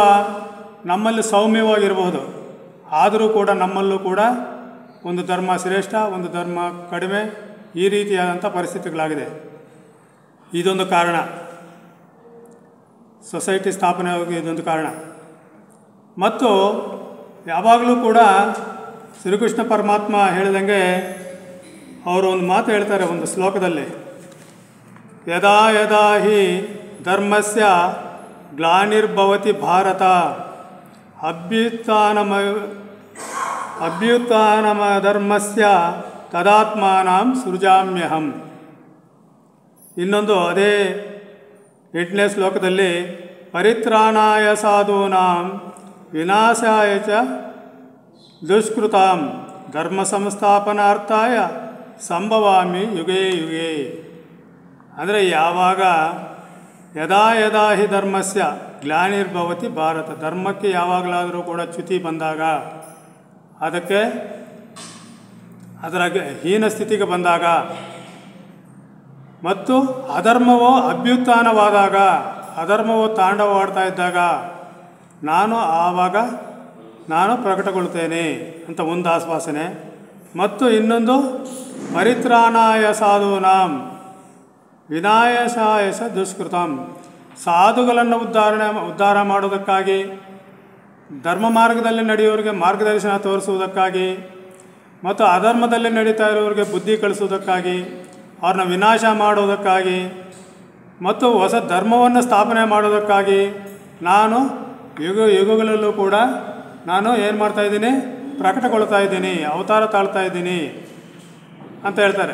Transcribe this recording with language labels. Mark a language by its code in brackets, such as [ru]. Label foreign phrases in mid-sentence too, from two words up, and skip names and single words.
[kn] ನಮ್ಮಲ್ಲಿ ಸೌಮ್ಯವಾಗಿರಬಹುದು, ಆದರೂ ಕೂಡ ನಮ್ಮಲ್ಲೂ ಕೂಡ ಒಂದು ಧರ್ಮ ಶ್ರೇಷ್ಠ, ಒಂದು ಧರ್ಮ ಕಡಿಮೆ, ಈ ರೀತಿಯಾದಂಥ ಪರಿಸ್ಥಿತಿಗಳಾಗಿದೆ. ಇದೊಂದು ಕಾರಣ, ಸೊಸೈಟಿ ಸ್ಥಾಪನೆ ಆಗಿ ಇದೊಂದು ಕಾರಣ. ಮತ್ತು ಯಾವಾಗಲೂ ಕೂಡ ಶ್ರೀಕೃಷ್ಣ ಪರಮಾತ್ಮ ಹೇಳಿದಂಗೆ ಅವರು ಒಂದು ಮಾತು ಹೇಳ್ತಾರೆ ಒಂದು ಶ್ಲೋಕದಲ್ಲಿ, [sa] यदा यदा हि धर्मस्य ग्लानिर्भवति भारत अभ्युत्थानम धर्मस्य तदात्मानं सृजाम्यहम्. [kn] ಇನ್ನೊಂದು ಅದೇ 8ನೇ ಶ್ಲೋಕದಲ್ಲಿ, [sa] परित्राणाय साधूनां विनाशाय च दुष्कृताम् धर्म संस्थापनार्थाय सम्भवामि युगे युगे. [kn] ಅಂದರೆ ಯಾವಾಗ [sa] यदा यदा हि धर्मस्य ग्लानिर्भवति भारत, [kn] ಧರ್ಮಕ್ಕೆ ಯಾವಾಗಲಾದರೂ ಕೂಡ ಚ್ಯುತಿ ಬಂದಾಗ, ಅದಕ್ಕೆ ಅದರ ಹೀನ ಸ್ಥಿತಿಗೆ ಬಂದಾಗ, ಮತ್ತು ಅಧರ್ಮವು ಅಭ್ಯುತ್ಥಾನವಾದಾಗ, ಅಧರ್ಮವು ತಾಂಡವವಾಡ್ತಾ ಇದ್ದಾಗ ನಾನು ಪ್ರಕಟಗೊಳ್ಳುತ್ತೇನೆ ಅಂತ ಒಂದು ಆಶ್ವಾಸನೆ. ಮತ್ತು ಇನ್ನೊಂದು [sa] परित्राणाय साधूनां विनाशाय च दुष्कृताम्, [kn] ಸಾಧುಗಳನ್ನು ಉದ್ಧಾರ ಮಾಡೋದಕ್ಕಾಗಿ, ಧರ್ಮ ಮಾರ್ಗದಲ್ಲಿ ನಡೆಯೋರಿಗೆ ಮಾರ್ಗದರ್ಶನ ತೋರಿಸುವುದಕ್ಕಾಗಿ, ಮತ್ತು ಅಧರ್ಮದಲ್ಲಿ ನಡೀತಾ ಇರೋರಿಗೆ ಬುದ್ಧಿ ಕಳಿಸುವುದಕ್ಕಾಗಿ, ಅವ್ರನ್ನ ವಿನಾಶ ಮಾಡೋದಕ್ಕಾಗಿ, ಮತ್ತು ಹೊಸ ಧರ್ಮವನ್ನು ಸ್ಥಾಪನೆ ಮಾಡೋದಕ್ಕಾಗಿ ನಾನು ಯುಗಗಳಲ್ಲೂ ಕೂಡ ನಾನು ಏನು ಮಾಡ್ತಾಯಿದ್ದೀನಿ, ಪ್ರಕಟಗೊಳ್ತಾ ಇದ್ದೀನಿ, ಅವತಾರ ತಾಳ್ತಾ ಇದ್ದೀನಿ ಅಂತ ಹೇಳ್ತಾರೆ.